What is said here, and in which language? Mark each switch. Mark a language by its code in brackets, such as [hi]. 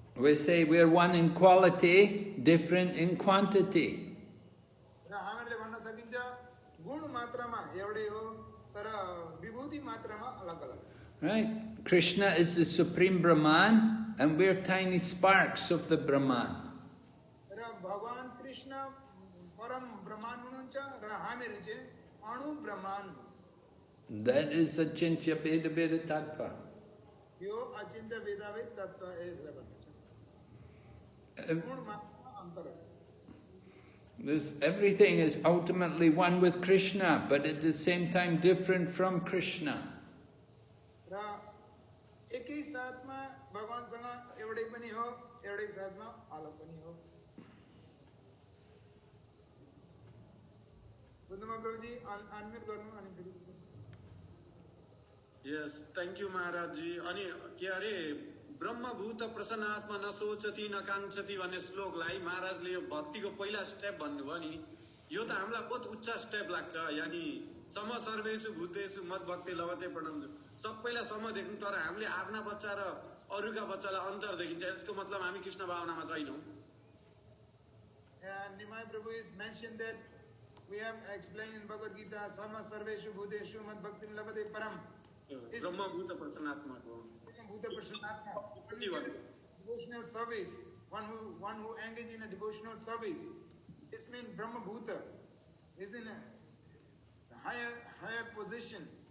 [en] We say we are one in quality, different in quantity. [ne] र हामीले भन्न सकिन्छ गुण मात्रामा एउटै हो तर विभूति मात्रामा अलग-अलग. [en] Right? Krishna is the supreme Brahman and we are tiny sparks of the Brahman. [ne] र भगवान कृष्ण परम ब्रह्माण्ड हुनुहुन्छ र हामीहरू चाहिँ अणु ब्रह्माण्ड. [en] That is Achintya Veda Veda Tattva. [ne] यो अचिन्त्य वेदावेद तत्त्व यसलाई भन्दछ. गुण मात्रमा अन्तर हो. [en] Everything is ultimately one with Krishna, but at the same time different from Krishna. [ne] र एकै साथमा भगवानसँग एउटै पनि हो एउटै साथमा अलग पनि हो. बुझ्नुभयो प्रभुजी? अनम्युट गर्नु अनि फेरि. [en] Yes thank you Maharaj ji. [ne] अनि के अरे [sa] ब्रह्मभूत प्रसन्नात्मा न सोचति न काङ्क्षति [ne] भन्ने श्लोकलाई महाराजले यो भक्तिको पहिला स्टेप भन्नुभयो नि, यो त हामीलाई बहुत उच्च स्टेप लाग्छ. यानि [sa] सम सर्वेषु भूतेषु मद भक्ति लभते प्रणम [ne] सबैलाई सम देख्नु तर हामीले आफ्ना बच्चा र अरूका बच्चालाई अन्तर देखिन्छ. यसको मतलब हामी कृष्ण भावनामा छैनौँ. [en] And Nimai Prabhu is mentioned that we have explained in Bhagavad Gita [sa] sama sarveshu bhuteshu mad bhaktim labate param. [ne] ब्रह्मभूत प्रसन्नात्माको [en] Bhuta Prashanatma. Devotional service. One who engages in a devotional service. This means Brahma Bhuta is in a higher position.